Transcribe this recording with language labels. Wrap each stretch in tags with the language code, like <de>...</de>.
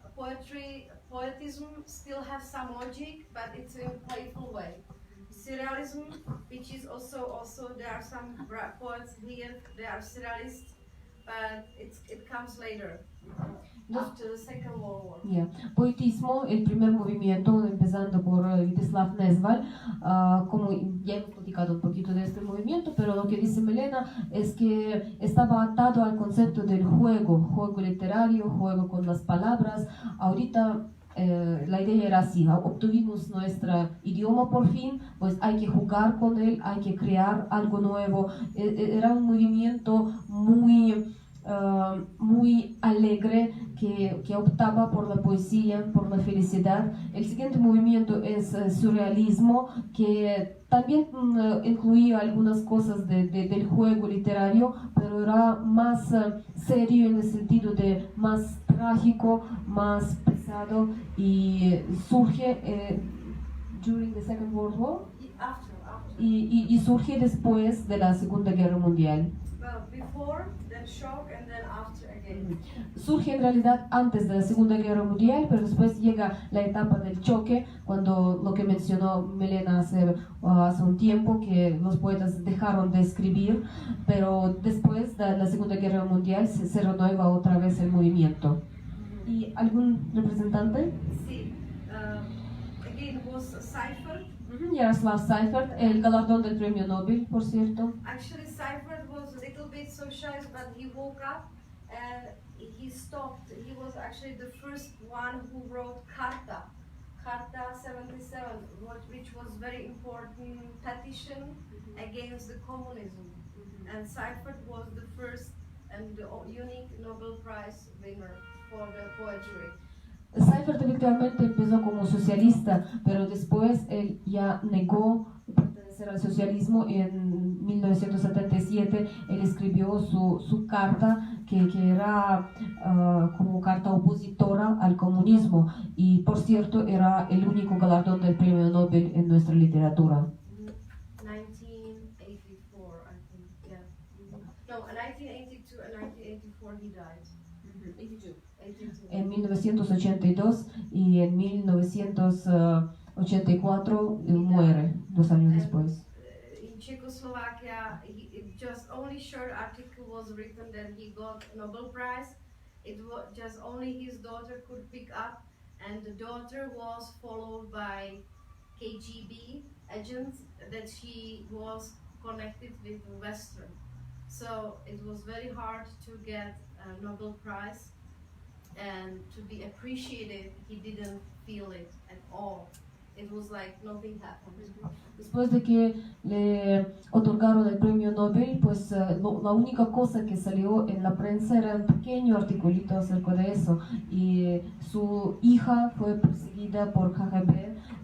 <en>poetism still has some logic, but it's in a playful way. Surrealism, which is also there are some poets here, they are surrealists, but it comes later, after the Second World War. Yeah.</en> <es>Poetismo, el primer movimiento, empezando por Vítězslav Nezval, como ya hemos platicado un poquito de este movimiento, pero lo que dice Milena es que estaba atado al concepto del juego literario, juego con las palabras. Ahorita la idea era así, obtuvimos nuestro idioma por fin, pues hay que jugar con él, hay que crear algo nuevo. Era un movimiento muy alegre que optaba por la poesía, por la felicidad. El siguiente movimiento es surrealismo, que también incluía algunas cosas del juego literario, pero era más serio en el sentido de más trágico, más pesado, y surge</es> <en>during the Second World War</en> <es>y surge después de la Segunda Guerra Mundial.</es> <en>Well, before, then shock, and then after again.</en> <es>Surge en realidad antes de la Segunda Guerra Mundial, pero después llega la etapa del choque, cuando lo que mencionó Milena hace un tiempo, que los poetas dejaron de escribir, pero después de la Segunda Guerra Mundial se renueva otra vez el movimiento. ¿Y algún representante? Sí,</es> <en>again was Seifert.</en> <es>Jaroslav Seifert, el galardón del Premio Nobel, por cierto.</es> <en>Actually, Seifert was a little bit socialized, but he woke up and he stopped. He was actually the first one who wrote Carta 77, which was very important petition against the communism. And Seifert was the first and the unique Nobel Prize winner for the poetry.</en> <es>Seifert efectivamente empezó como socialista, pero después él ya negó pertenecer al socialismo. En 1977 él escribió su carta, que era como carta opositora al comunismo, y por cierto era el único galardón del Premio Nobel en nuestra literatura.</es> <en>1984, I think, yeah. No, 1982 and 1984 he died. 82.</en> <es>En 1982 y en 1984 muere 2 años después.</es> <en>In Czechoslovakia, just only short article was written that he got Nobel Prize. It was just only his daughter could pick up, and the daughter was followed by KGB agents that she was connected with the Western. So it was very hard to get a Nobel Prize. And to be appreciated, he didn't feel it at all. It was like nothing happened.</en> <es>Después de que le otorgaron el premio Nobel, pues la única cosa que salió en la prensa era un pequeño articulito acerca de eso. Y su hija fue perseguida por KGB.</es>